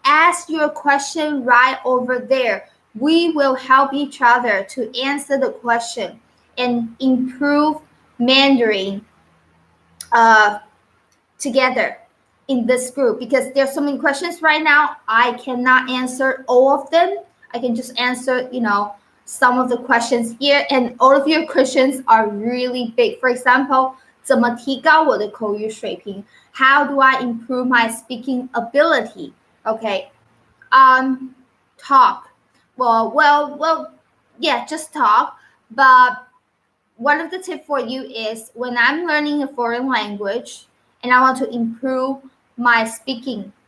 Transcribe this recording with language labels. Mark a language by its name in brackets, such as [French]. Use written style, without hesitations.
[English] Ask your question right over there. We will help each other to answer the question and improve Mandarin together in this group, because there's so many questions right now. I cannot answer all of them. I can just answer, some of the questions here, and all of your questions are really big. For example, [Chinese] 怎么提高我的口语水平? [English] How do I improve my speaking ability? Okay. Talk. Well, yeah, just talk. But one of the tips for you is when I'm learning a foreign language and I want to improve my speaking,